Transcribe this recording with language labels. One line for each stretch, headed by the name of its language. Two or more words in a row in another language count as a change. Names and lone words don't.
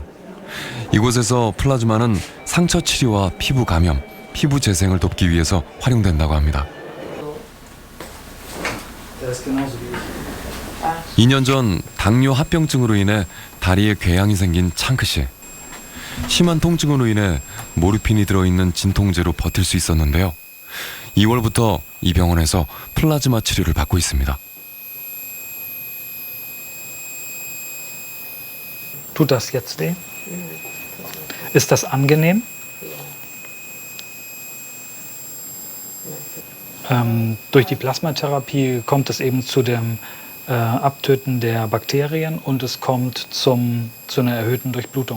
Korean: 이곳에서 플라즈마는 상처 치료와 피부 감염, 피부 재생을 돕기 위해서 활용된다고 합니다. 2년 전 당뇨 합병증으로 인해 다리에 궤양이 생긴 창크 씨. 심한 통증으로 인해 모르핀이 들어있는 진통제로 버틸 수 있었는데요. 2월부터 이 병원에서 플라즈마 치료를 받고 있습니다.
German: Tut das jetzt weh? Ist das angenehm? Durch die Plasmatherapie kommt es eben zu dem Abtöten der Bakterien und es kommt zu einer erhöhten Durchblutung.